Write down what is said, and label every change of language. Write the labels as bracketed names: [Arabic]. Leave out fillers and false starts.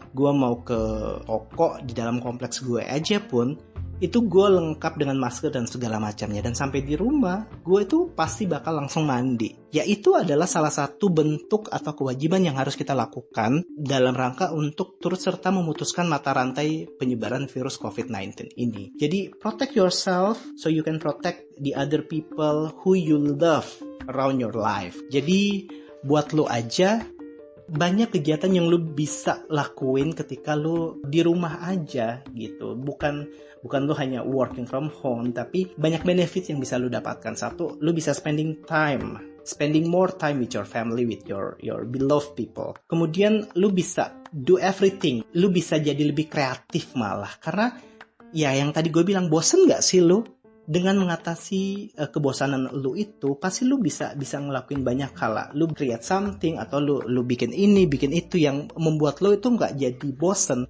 [Indonesian] Gua mau ke toko di dalam kompleks gue aja pun, itu gue lengkap dengan masker dan segala macamnya. Dan sampai di rumah, gue itu pasti bakal langsung mandi. Ya itu adalah salah satu bentuk atau kewajiban yang harus kita lakukan dalam rangka untuk turut serta memutuskan mata rantai penyebaran virus COVID-19 ini. Jadi [English] protect yourself so you can protect the other people who you love around your life. [Indonesian] Jadi buat lo aja, banyak kegiatan yang lu bisa lakuin ketika lu di rumah aja gitu. Bukan lu hanya [English] working from home, [Indonesian] tapi banyak benefit yang bisa lu dapatkan. Satu, lu bisa [English] spending more time with your family, with your beloved people. [Indonesian] Kemudian lu bisa [English] do everything. [Indonesian] Lu bisa jadi lebih kreatif malah. Karena ya yang tadi gue bilang, bosen gak sih lu? Dengan mengatasi kebosanan lu itu, pasti lu bisa ngelakuin banyak hal. Lu [English] create something [Indonesian] atau lu bikin ini, bikin itu yang membuat lu itu nggak jadi bosen.